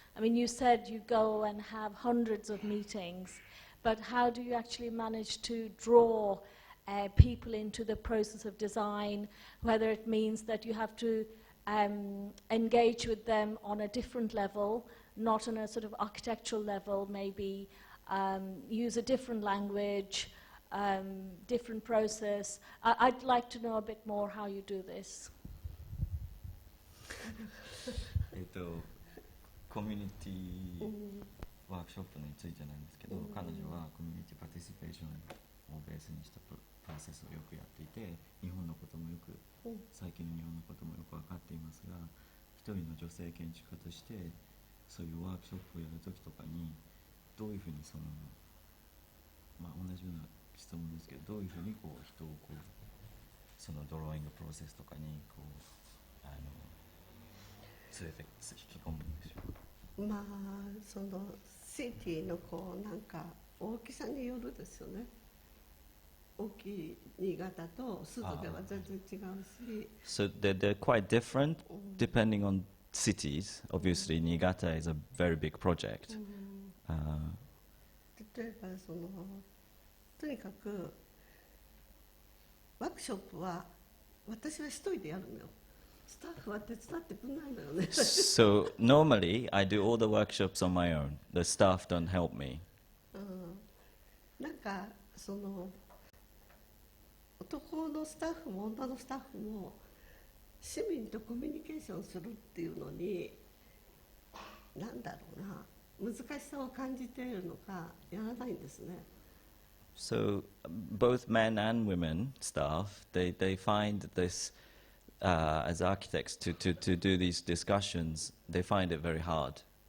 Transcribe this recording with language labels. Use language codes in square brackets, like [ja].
[en] I mean, you said you go and have hundreds of meetings, but how do you actually manage to draw people into the process of design, whether it means that you have to engage with them on a different level, not on a sort of architectural level, maybe use a different language, different process. I'd like to know a bit more how you do this. [ja] コミュニティワークショップについてなんですけど、彼女はコミュニティパティシペーションをベースにしたプロセスをよくやっていて、日本のこともよく、最近の日本のこともよく分かっていますが、一人の女性建築家としてそういうワークショップをやるときとかにどういうふうにその、まあ、同じような質問ですけど、どういうふうにこう人をこうそのドローイングプロセスとかにこう連れて引き込むんでしょう。まあそのシティのこうなんか大きさによるですよね。大きい新潟と鈴では全然違うし。 [en] So they're quite different depending on cities. Obviously, Niigata is a very big project. [ja] 例えばそのとにかくワークショップは私は一人でやるのよ。スタッフは手伝ってくれないのよね。 [en] So normally I do all the workshops on my own. The staff don't help me. [ja] なんかその男のスタッフも女のスタッフも市民とコミュニケーションするっていうのに何だろうな、難しさを感じているのかやらないんですね。 [en] So both men and women staff, they find this as architects to do these discussions, they find it very hard.